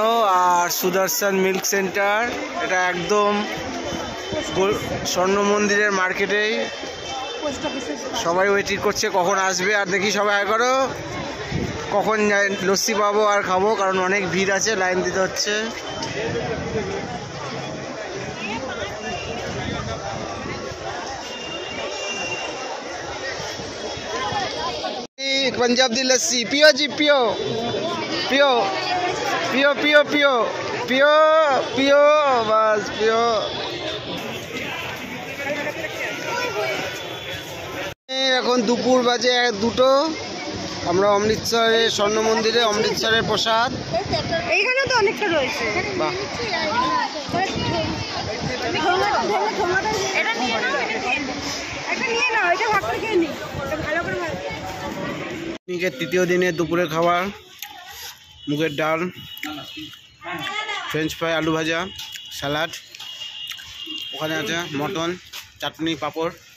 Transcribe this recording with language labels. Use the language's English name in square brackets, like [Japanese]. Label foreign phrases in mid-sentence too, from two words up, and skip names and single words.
[Bangla] আর সুদর্শন মিল্ক সেন্টার, এটা একদম স্বর্ণ মন্দিরের মার্কেটেই। সবাই ওয়েটিং করছে কখন আসবে। আর দেখি সবাই আয় করো, কখন লস্যি পাবো আর খাবো, কারণ অনেক ভিড় আছে, লাইন দিতে হচ্ছে। [Punjabi] ਪੰਜਾਬ ਦੀ ਲੱਸੀ ਪੀਓ ਜੀ, ਪੀਓ ਪੀਓ ਪੀਓ ਪੀਓ ਪੀਓ ਪੀਓ ਪੀਓ ਬਸ ਪੀਓ। [Bangla] এখন দুপুর বাজে 2টো। আমরা অমৃতসরের স্বর্ণ মন্দিরে অমৃতসরের প্রসাদ এইখানে তো অনেকটা রয়েছে। বাহ, তৃতীয় দিনে দুপুরের খাবার মুগের ডাল, [English] French fry, [Bangla] আলু ভাজা, স্যালাড, ওখানে আছে মটন, চাটনি, পাঁপড়।